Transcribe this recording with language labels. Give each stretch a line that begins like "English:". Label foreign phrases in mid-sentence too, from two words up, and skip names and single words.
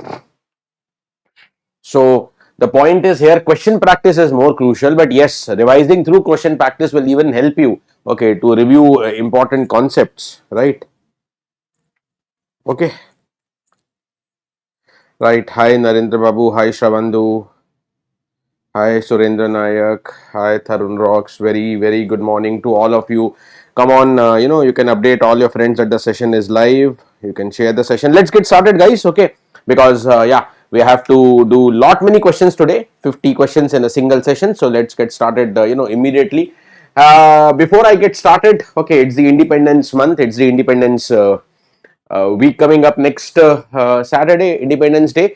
English: So the point is here, question practice is more crucial. But yes, revising through question practice will even help you. Okay, to review important concepts, right? Okay, right. Hi Narendra Babu. Hi Shravandu. Hi Surendra Nayak, hi Tharun Rocks, very good morning to all of you. Come on, you can update all your friends that the session is live. You can share the session. Let's get started guys, okay? Because yeah, we have to do many questions today, 50 questions in a single session. So let's get started, immediately. Before I get started, okay, it's the Independence month, it's the Independence week coming up next Saturday, Independence Day.